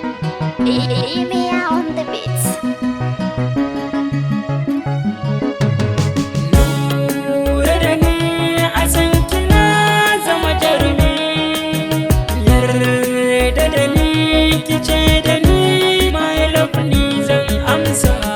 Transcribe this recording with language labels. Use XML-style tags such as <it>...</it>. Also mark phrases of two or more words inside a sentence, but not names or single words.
<en>Emia on the beats.</en> <ha>Lura da ni, a san ki na zama jarumi. Yarda da ni, ki ce da ni,</ha> <en>my love,</en> <ha>ni zan amsa.</ha>